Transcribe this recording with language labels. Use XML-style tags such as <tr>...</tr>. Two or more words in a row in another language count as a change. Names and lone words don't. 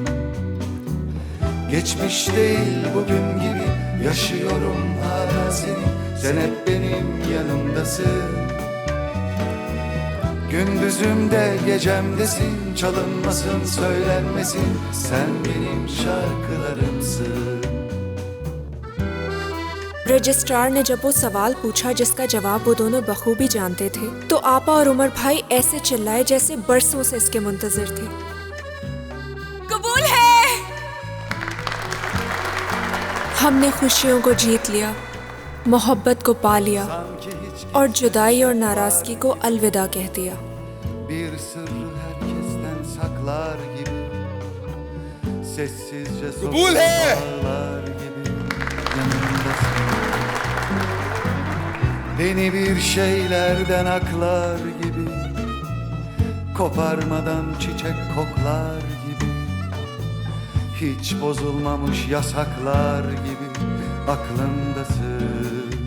<tr>Geçmiş değil bugün gibi yaşıyorum hala seni, sen hep benim yanımdasın. Gündüzümde gecemdesin, çalınmasın söylenmesin, sen benim şarkılarımsın.</tr> <hi>रजिस्ट्रार ने जब वो सवाल पूछा जिसका जवाब वो दोनों बखूबी जानते थे, तो आपा और उमर भाई ऐसे चिल्लाए जैसे बरसों से इसके मुंतजिर थे। कबूल है। हमने खुशियों को जीत लिया, मोहब्बत को पा लिया और जुदाई और नाराजगी को अलविदा कह दिया।</hi> <tr>Bir sırrı herkesten saklar gibi, sessizce sokaklar gibi yanımdasın. Beni bir şeylerden aklar gibi, koparmadan çiçek koklar gibi, hiç bozulmamış yasaklar gibi aklımdasın.</tr>